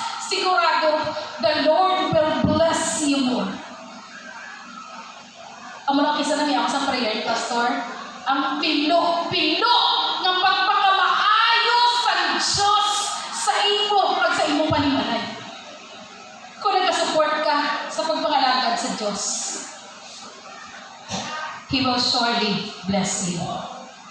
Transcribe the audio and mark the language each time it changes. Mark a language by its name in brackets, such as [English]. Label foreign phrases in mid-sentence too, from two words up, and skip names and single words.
[English] sigurado, the Lord will bless you more. [Hiligaynon] Ang mga kisa na niya ako sa prayer, Pastor, ang pilo ng pagpakamaayo sa Diyos sa imo pag sa imo panimalay. Kung nagka-support ka sa pagpangalagad sa Diyos, [English] He will surely bless you.